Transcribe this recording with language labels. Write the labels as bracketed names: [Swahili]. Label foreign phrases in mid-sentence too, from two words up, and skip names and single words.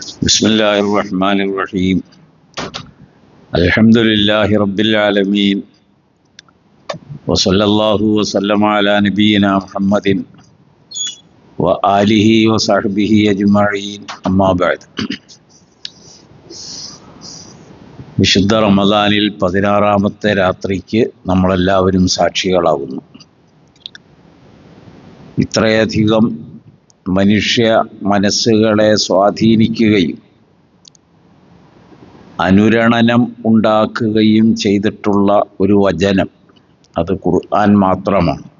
[Arabic] بسم الله الرحمن الرحيم الحمد لله رب العالمين وصلى الله وسلم على نبينا محمد وآله وصحبه أجمعين أما بعد [Malayalam] വിശുദ്ധ റമദാനിൽ 16-ാമത്തെ രാത്രിക്ക് നമ്മളെല്ലാവരും സാക്ഷികളാകുന്നു. ഇത്രയധികം മനുഷ്യ മനസ്സുകളെ സ്വാധീനിക്കുകയും അനുരണനം ഉണ്ടാക്കുകയും ചെയ്തിട്ടുള്ള ഒരു വചനം അത് ഖുർആൻ മാത്രമാണ്.